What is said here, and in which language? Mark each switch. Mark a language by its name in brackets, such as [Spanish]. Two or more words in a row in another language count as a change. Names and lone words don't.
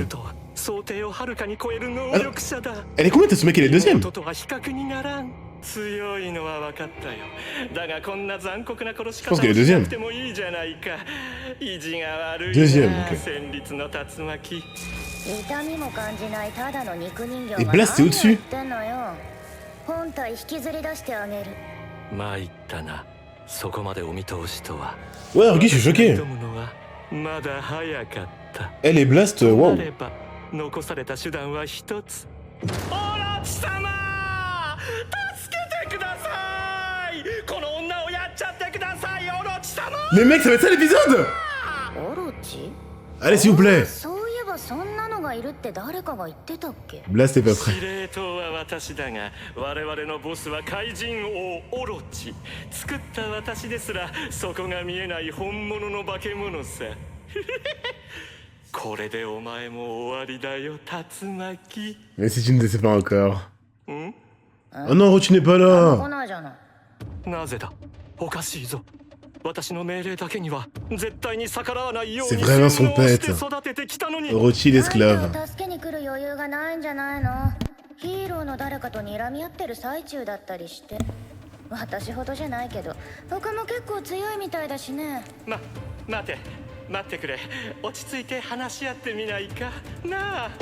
[Japanese] 想定をはるかに超える能力者だ。 [French] Elle est combien Tatsumaki? Elle est deuxième. [Japanese] とは比較にならん。強いのは分かったよ。だがこんな残酷な殺し方をしなくてもいいじゃないか。意地が悪いな。戦慄の竜巻。痛みも感じないただの肉人形が [French] Et Blast c'est au-dessus. [Japanese] ってんのよ。本体引きずり出してあげる。参ったな。そこまでお見通しとは。 [French] Ouais, Ruki, je suis choqué. [Japanese] まだ早かった。 [French] Elle et Blast, waouh. [Japanese] 残された手段は一つ。オロチ様、助けてください。この女をやっちゃってください、オロチ様。 [French] Les mecs, ça va être ça l'épisode. [Japanese] オロチ？ [French] Allez, s'il vous plaît. [Japanese] そういえばそんなのがいるって誰かが言ってたっけ？ [French] Blast est pas prêt. [Japanese] 司令塔は私だが、我々のボスは怪人王オロチ。作った私ですらそこが見えない本物の化け物さ。これでお前も終わりだよ、竜巻。 [French] Mais si tu ne le sais pas encore. Oh non, Orochi n'est pas là. [Japanese] 来ないじゃない。なぜだ、おかしいぞ。私の命令だけには絶対に逆らわないように [French] C'est vraiment son [Japanese] 洗脳して [French] pet. [Japanese] 育ててきたのに。 [French] Orochi l'esclave. [Japanese] 相手を助けに来る余裕がないんじゃないの？ヒーローの誰かと睨み合ってる最中だったりして。私ほどじゃないけど、他も結構強いみたいだしね。待ってくれ。落ち着いて話し合ってみないかなあ。